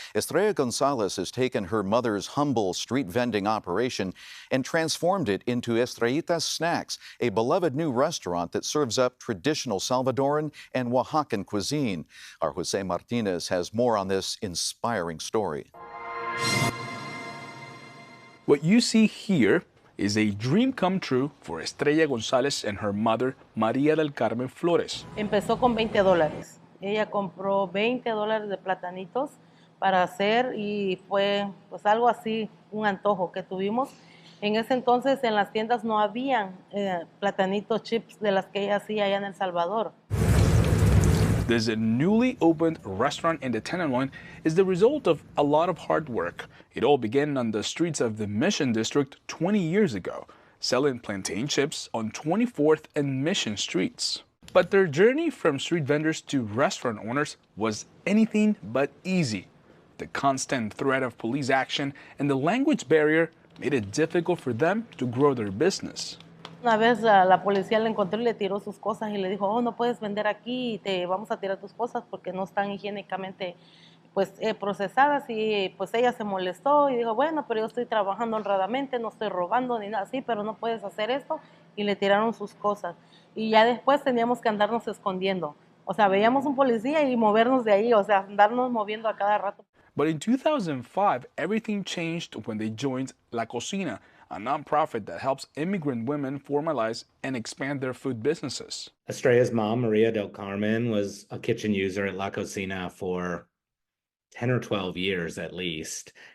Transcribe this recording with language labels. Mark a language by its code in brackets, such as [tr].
[en] Estrella Gonzalez has taken her mother's humble street vending operation and transformed it into Estrellitas Snacks, a beloved new restaurant that serves up traditional Salvadoran and Oaxacan cuisine. Our Jose Martinez has more on this inspiring story. What you see here is a dream come true for Estrella González and her mother, María del Carmen Flores. [es] Empezó con $20. Ella compró $20 de platanitos para hacer y fue pues algo así, un antojo que tuvimos. En ese entonces en las tiendas no habían platanitos chips de las que ella hacía allá en El Salvador. [en] This newly opened restaurant in the Tenderloin is the result of a lot of hard work. It all began on the streets of the Mission District 20 years ago, selling plantain chips on 24th and Mission Streets. But their journey from street vendors to restaurant owners was anything but easy. The constant threat of police action and the language barrier made it difficult for them to grow their business. [es] Una vez la policía le encontró y le tiró sus cosas y le dijo, oh, no puedes vender aquí, te vamos a tirar tus cosas porque no están higiénicamente pues, procesadas. Y pues ella se molestó y dijo, bueno, pero yo estoy trabajando honradamente, no estoy robando ni nada así, pero no puedes hacer esto. Y le tiraron sus cosas. Y ya después teníamos que andarnos escondiendo. O sea, veíamos un policía y movernos de ahí, o sea, andarnos moviendo a cada rato. [en] But in 2005, everything changed when they joined La Cocina, a nonprofit that helps immigrant women formalize and expand their food businesses. Estrella's mom, Maria del Carmen, was a kitchen user at La Cocina for 10 or 12 years at least.